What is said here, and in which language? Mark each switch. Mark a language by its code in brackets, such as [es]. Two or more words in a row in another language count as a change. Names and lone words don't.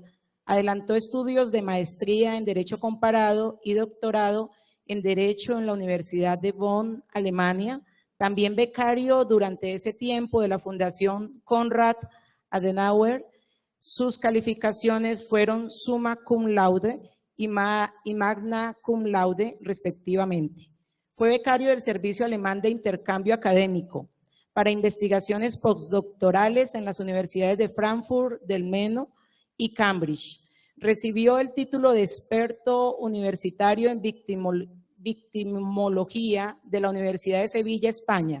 [es] Adelantó estudios de maestría en Derecho Comparado y doctorado en Derecho en la Universidad de Bonn, Alemania. También becario durante ese tiempo de la Fundación [de] Konrad Adenauer. [es] Sus calificaciones fueron [la] summa cum laude [es] y [la] magna cum laude, [es] respectivamente. Fue becario del Servicio Alemán de Intercambio Académico para investigaciones postdoctorales en las universidades de Frankfurt del Meno y Cambridge. Recibió el título de experto universitario en victimología de la Universidad de Sevilla, España.